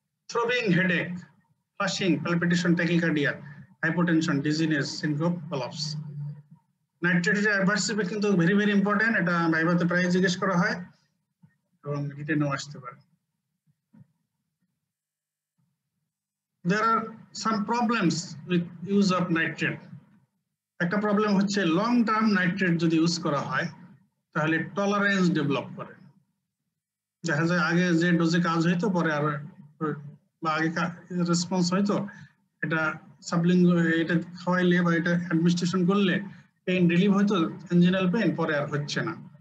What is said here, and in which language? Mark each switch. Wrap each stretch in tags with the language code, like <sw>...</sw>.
<en>Throbbing headache, flushing, palpitation, tachycardia, hypotension, dizziness, syncope, collapse.</en> <bn>নাইট্রেটের adverse effect কিন্তু</bn> <en>very very important,</en> <bn>এটা ভাইভাতে প্রায় জিজ্ঞেস করা হয় এবং রিটেনও আসতে পারে।</bn> <en>There are some problems with use of nitrate.</en> <bn>একটা প্রবলেম হচ্ছে লং টার্ম নাইট্রেট যদি ইউজ করা হয় তাহলে টলারেন্স ডেভেলপ করে। দেখা যায় আগে যে ডোজে কাজ হইতো পরে আর, বা আগে রেসপন্স হয়তো, এটা এটা খাওয়াইলে বা এটা অ্যাডমিনিস্ট্রেশন করলে পেইন রিলিভ হয়তো, অ্যাঞ্জিনাল পেইন, পরে আর হচ্ছে না।</bn>